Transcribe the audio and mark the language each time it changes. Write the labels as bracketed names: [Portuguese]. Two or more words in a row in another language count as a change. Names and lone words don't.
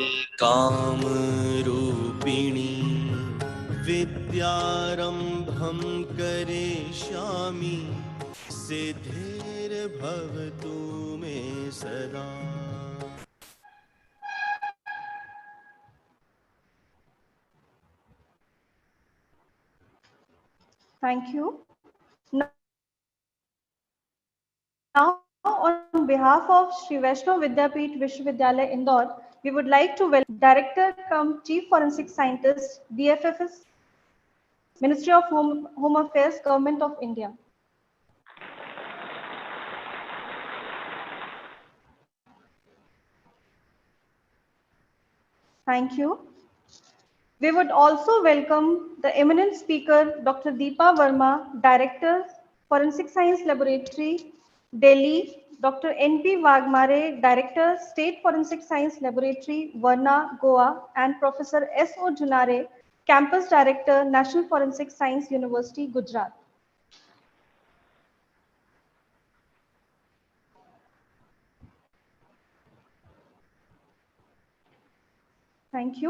[Sanskrit] कामरूपिणी विद्यारम्भं करिष्यामि सिद्धिर्भवतु मे सदा। [English] Thank you. Now, on behalf of Shri Vaishnav Vidyapeeth Vishwavidyalaya, Indore, we would like to welcome Director cum Chief Forensic Scientist, DFFS, Ministry of Home Affairs, Government of India. Thank you. We would also welcome the eminent speaker, Dr. Deepa Verma, Director, Forensic Science Laboratory, Delhi, Dr. N.P. Wagmare, Director, State Forensic Science Laboratory, Varna, Goa, and Professor S.O. Junare, Campus Director, National Forensic Science University, Gujarat. Thank you.